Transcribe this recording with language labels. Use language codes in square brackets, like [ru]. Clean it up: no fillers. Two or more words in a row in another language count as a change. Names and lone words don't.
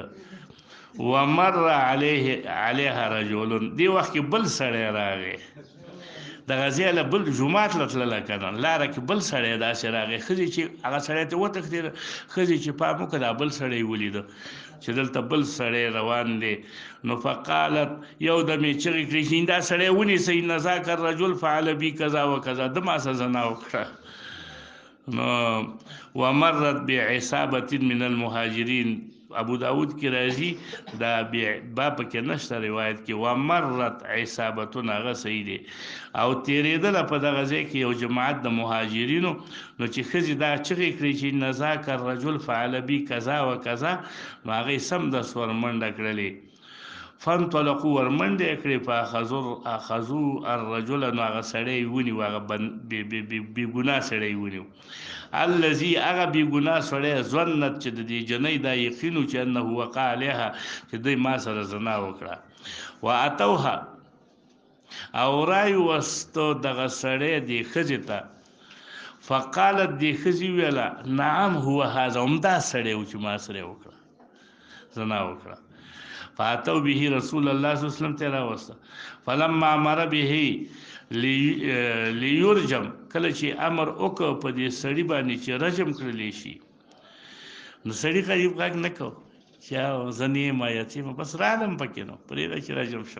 [ar] ومر علیها رجل، [ps] دې وخت کې بل سړی راغی، دغه ځای له بل جومات له تلله که نه، لاره کې بل سړی داسې راغی. ښځې چې هغه سړی ته وتښتېده، ښځې چې پام وکړه دا بل سړی ولیده چې دلته بل سړی روان دی. نو فقالت، یو دم یې چغې کړې چې دا سړی ونیسئ، [ar] ان ذاک الرجل فعل بي کذا وکذا، [ps] ده ما سره زنا وکړه. نو [ar] ومرت بعصابة من المهاجرین، [ps] ابو داود کې راځي، دا با پکې نشته روایت کې. [ar] ومرت عصابتون، [ps] هغه صحیح دی. او تېرېدله په دغه ځای کې یو جماعت د مهاجرینو. نو چې ښځې دا چغې کړې چې [ar] ان ذاک الرجل فعل بي کذا وکذا، [ps] نو هغې سمدست ورمنډه کړلې. فانطلقوا، ورمنډه یې کړې. [ar] فاخذوا الرجل، [ps] نو هغه سړی یې ونیو، هغه بېګناه سړی یې ونیو. الذي، هغه بېګناه سړی، ظنت چې د دې جنۍ دا یقین و چې [ar] انه وقع علیها، [ps] چې دوی ما سره زنا وکړه. واتوها، او راوستو دغه سړی دې ښځې ته. فقالت، دې ښځې ویله [ar] نعم هو هذا، [ps] همدا سړی و چې ما سره یې وکړه، زنا وکړه. فاتو به رسول الله [ar] صلی الله علیه وسلم [ps] ته راوسته. [ar] فلما امر به لیرجم، [ps] کله چې امر وکړ په دې سړي باندې چې رجم کړلی شي، نو سړي غریب غږ نه کو چې زه نه یم یتیمه، بس رالم پکې، نو پرېږده چې رجم شم.